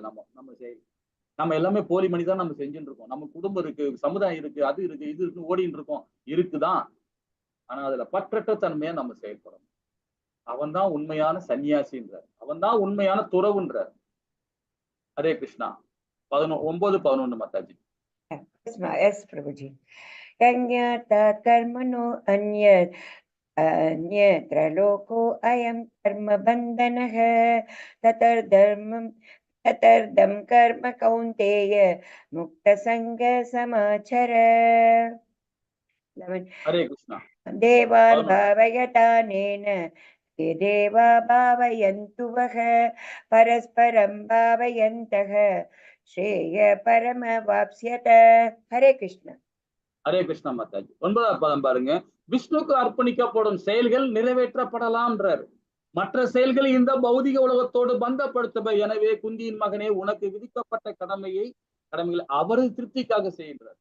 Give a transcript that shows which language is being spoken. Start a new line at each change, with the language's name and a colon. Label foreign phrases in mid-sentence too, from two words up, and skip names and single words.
Tamil: நம்ம செயல் நம்ம எல்லாமே போலி மனிதன் நம்ம செஞ்சுட்டு இருக்கோம். நம்ம குடும்பம் இருக்கு, சமுதாயம் இருக்கு, அது இருக்கு, இது இருக்கு, ஓடிட்டு இருக்கோம். இருக்குதான். ஆனா அதுல பற்றற்ற தன்மையா நம்ம செயல்படணும். அவன் தான் உண்மையான சன்னியாசின்றார், அவன் தான் உண்மையான துறவுன்றார். ஹரே கிருஷ்ணா. 9:11 மாதாஜி.
Sanskrit: Yes, Prabhuji. यज्ञार्थात् कर्मणो अन्यत्र लोको अयं कर्म बन्धनः ततर्दं कर्म कौन्तेय मुक्तसङ्ग समाचर.
Tamil: ஹரே கிருஷ்ணா.
Sanskrit: देवान् भावयतानेन ते देवा भावयन्तु वः परस्परं भावयन्तः श्रेय परमवाप्स्यत. हरे कृष्ण.
Tamil: ஹரே கிருஷ்ணா மாதாஜி. 9வது பதம் பாருங்க. விஷ்ணுக்கு அர்ப்பணிக்கப்படும் செயல்கள் நிறைவேற்றப்படலாம்ன்றார். மற்ற செயல்கள் இந்த பௌதிக உலகத்தோடு பந்தப்படுத்தவை. எனவே குந்தியின் மகனே, உனக்கு விதிக்கப்பட்ட கடமைகளை அவரது திருப்திக்காக செய்கின்றார்.